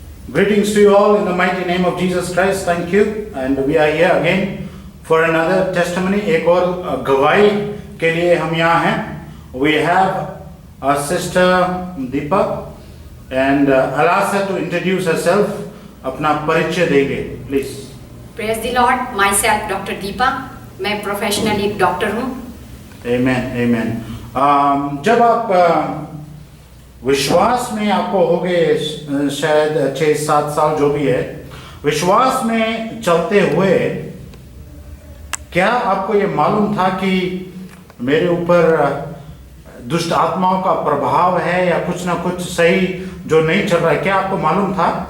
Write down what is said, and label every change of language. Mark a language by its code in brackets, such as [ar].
[en] Greetings to you all in the mighty name of Jesus Christ. Thank you. And we are here again for another testimony. [hi] एक और गवाही के लिए हम यहाँ हैं. [en] We have our sister Deepa and I'll ask her to introduce herself. [hi] अपना परिचय देंगे, please. [en] Praise the Lord. Myself, Dr. Deepa. [hi] मैं प्रोफेशनल एक डॉक्टर हूँ. [en] Amen, amen. [hi] जब आप विश्वास में आपको हो गए शायद 6-7 साल जो भी है, विश्वास में चलते हुए क्या आपको ये मालूम था कि मेरे ऊपर दुष्ट आत्माओं का प्रभाव है या कुछ ना कुछ सही जो नहीं चल रहा है, क्या आपको मालूम था?